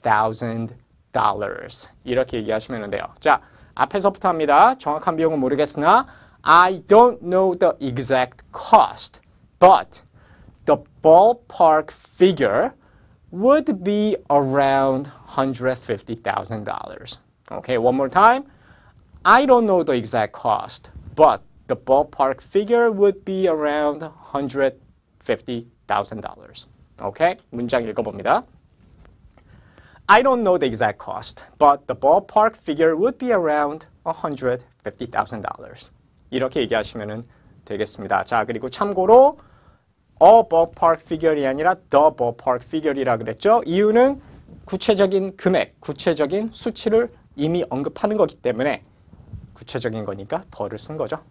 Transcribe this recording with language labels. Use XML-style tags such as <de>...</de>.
<ko>$150,000 이렇게 얘기하시면 돼요. 자, 앞에서부터 합니다. 정확한 비용은 모르겠으나</ko> <en>I don't know the exact cost, but the ballpark figure would be around $150,000. Okay, one more time. I don't know the exact cost, but the ballpark figure would be around $150,000.</en> <ko>Okay, 문장 읽어봅니다.</ko> <en>I don't know the exact cost, but the ballpark figure would be around $150,000.</en> <ko>이렇게 얘기하시면 되겠습니다. 자, 그리고 참고로 a ballpark figure이 아니라 the ballpark figure이라 그랬죠. 이유는 구체적인 금액, 구체적인 수치를 이미 언급하는 거기 때문에 구체적인 거니까 더를 쓴 거죠.</ko>